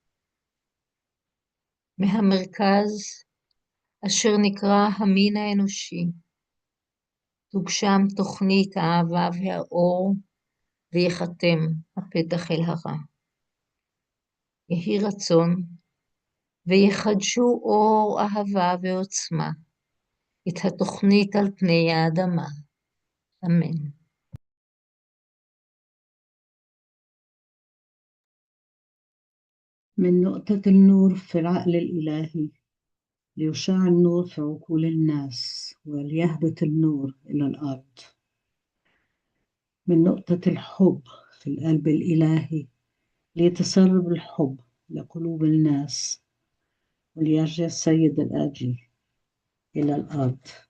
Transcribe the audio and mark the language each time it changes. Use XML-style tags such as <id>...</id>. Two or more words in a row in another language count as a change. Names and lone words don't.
<he>מהמרכז אשר נקרא המין האנושי, תוגשם תוכנית האהבה והאור ויחתם הפתח אל הרע. יהי רצון, ויחדשו אור אהבה ועוצמה, את התוכנית על פני האדמה. אמן.</he> <ar>من نقطة النور في العقل الإلهي ليشع النور في عقول الناس وليهبط النور إلى الأرض. من نقطة الحب في القلب الإلهي ليتسرب الحب لقلوب الناس وليرجع السيد الآجي إلى الأرض.</ar>